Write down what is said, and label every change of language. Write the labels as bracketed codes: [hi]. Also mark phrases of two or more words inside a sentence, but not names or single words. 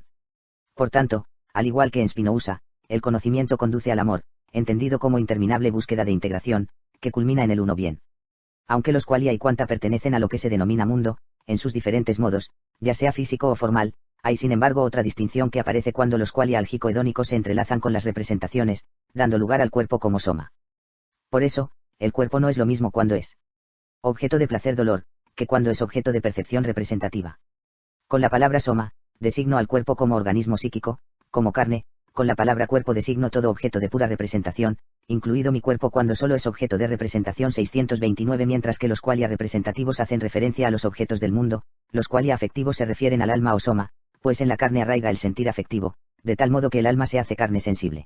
[es] Por tanto, al igual que en Spinoza, el conocimiento conduce al amor, entendido como interminable búsqueda de integración, que culmina en el uno bien. Aunque los qualia y quanta pertenecen a lo que se denomina mundo, en sus diferentes modos, ya sea físico o formal, hay sin embargo otra distinción que aparece cuando los qualia álgico-hedónicos se entrelazan con las representaciones, dando lugar al cuerpo como soma. Por eso, el cuerpo no es lo mismo cuando es objeto de placer-dolor, que cuando es objeto de percepción representativa. Con la palabra soma, designo al cuerpo como organismo psíquico, como carne, Con la palabra cuerpo designo todo objeto de pura representación, incluido mi cuerpo cuando solo es objeto de representación 629, mientras que los qualia representativos hacen referencia a los objetos del mundo, los qualia afectivos se refieren al alma o soma, pues en la carne arraiga el sentir afectivo, de tal modo que el alma se hace carne sensible.